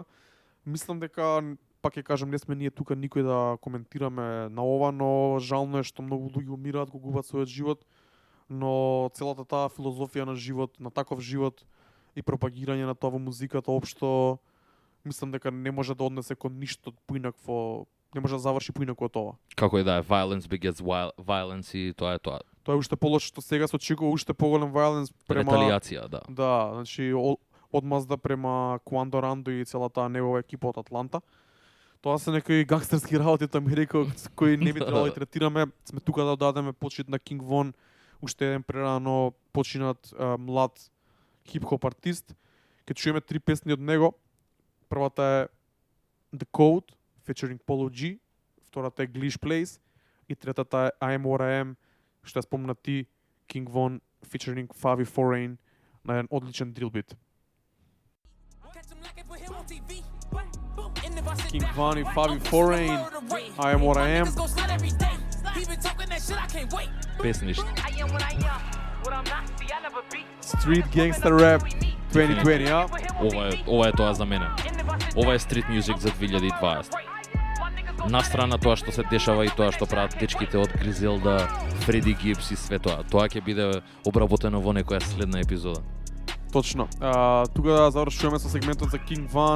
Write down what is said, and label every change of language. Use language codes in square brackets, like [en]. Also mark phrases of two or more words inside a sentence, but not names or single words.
[mk] Мислам дека пак ќе кажам, не сме ние тука никој да коментираме на ова, но жално е што многу луѓе умираат, го губат својот живот, но целата таа филозофија на живот, на таков живот и пропагирање на тоа во музиката општо, мислам дека не може да однесе кон ништо поинакво, не може да заврши поинако од ова. Како е да е, [en] violence begets violence [mk] и тоа е тоа. Тоа е уште полошо што сега се очекува уште поголем violence према реталијација, да. Да, значи одмазда према Куандо Рандо и целата негова екипа од Атланта. Тоа се некои гангстерски работи од Америка кои не би требало да третираме. Сме тука да дадеме почит на King Von, уште еден прерано починат млад хип-хоп артист. Ке чуеме 3 песни од него. Првата е The Code, featuring Polo G, втората е Glitch Place и третата е I Am What I Am, што ја спомна ти, King Von, featuring Favi Foreign, на еден одличен [en] drill beat. [mk] King Von и Favi Foreign, I Am What I Am. Песниште. [en] Street Gangsta Rap 2020, [mk] а? Ова е тоа за мене. Ова е [en] street music [mk] за 2020. Настрана тоа што се дешава и тоа што прават дечките од Гризелда, Фреди Гибс и све тоа. Тоа ќе биде обработено во некоја следна епизода. Точно. Тука да завршуваме со сегментот за King Von.